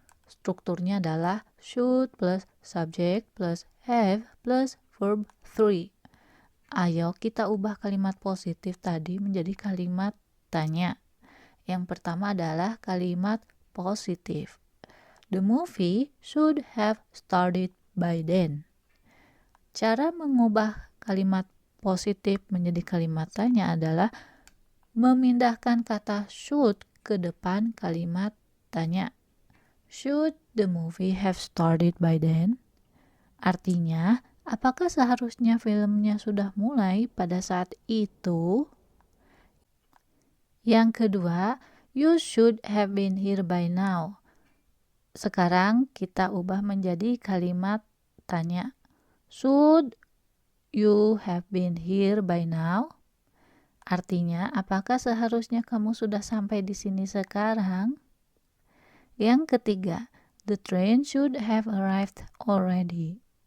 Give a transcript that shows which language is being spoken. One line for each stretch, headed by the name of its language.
Indonesian: Strukturnya adalah
English: should plus subject plus have plus verb 3.
Indonesian: Ayo kita ubah kalimat positif tadi menjadi kalimat tanya. Yang pertama adalah kalimat positif.
English: The movie should have started by then.
Indonesian: Cara mengubah kalimat positif menjadi kalimat tanya adalah memindahkan kata should ke depan kalimat tanya.
English: Should the movie have started by then?
Indonesian: Artinya, apakah seharusnya filmnya sudah mulai pada saat itu? Yang kedua,
English: you should have been here by now.
Indonesian: Sekarang kita ubah menjadi kalimat tanya.
English: Should you have been here by now?
Indonesian: Artinya, apakah seharusnya kamu sudah sampai di sini sekarang? Yang ketiga,
English: the train should have arrived already.